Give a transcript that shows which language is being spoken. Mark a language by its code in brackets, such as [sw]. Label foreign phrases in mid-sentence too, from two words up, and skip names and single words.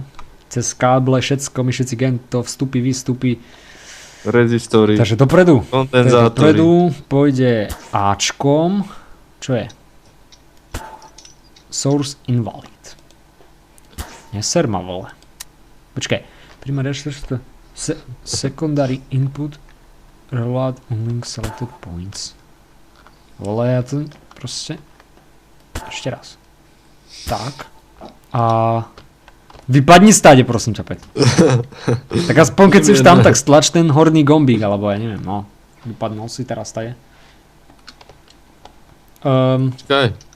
[sk] Cez káble, všetko, my všetci to vstupy, výstupy. Rezistory. Takže dopredu. Kondenzátory. Dopredu pôjde Ačkom. Čo je? [en] Source invalid. [sk] Nie, serma vole. Počkaj. [en] Primary secondary input reload on link selected points. [sk] Vole, ja to proste... Ešte raz. Tak. A... Vypadni stáde, prosím ťa, Pet. Tak aspoň keď si už tam, tak stlač ten horný gombík, alebo ja neviem, no. Vypadnul si teraz stáde. Čakaj.